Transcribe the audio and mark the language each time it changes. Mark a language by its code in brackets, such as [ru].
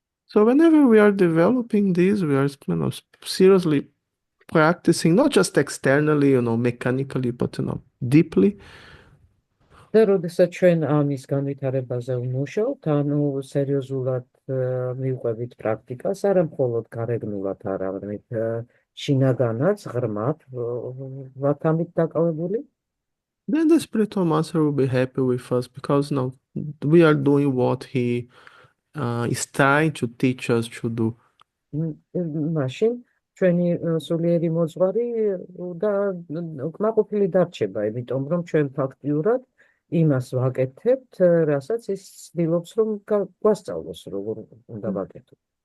[en] So whenever we are developing this, we are seriously practicing, not just externally, mechanically, but deeply. [ka] და როდესაც ჩვენ ამის განვითარებაზე ვმუშაობთ, სერიოზულად მივყვებით პრაქტიკას, არა მხოლოდ გარეგნულად, არამედ შინაგანაც, ღრმად ვართ ამით დაკავებული. [en] Then the spiritual master will be happy with us because we are doing what he is trying to teach us to do. [ka] მაშინ ჩვენი სულიერი მოძღვარი და კმაყოფილი დარჩება, იმიტომ რომ ჩვენ ფაქტიურად იმას ვაკეთებთ, რასაც ის ცდილობს რომ გვასწავლოს, როგორ უნდა ვაკეთოთ.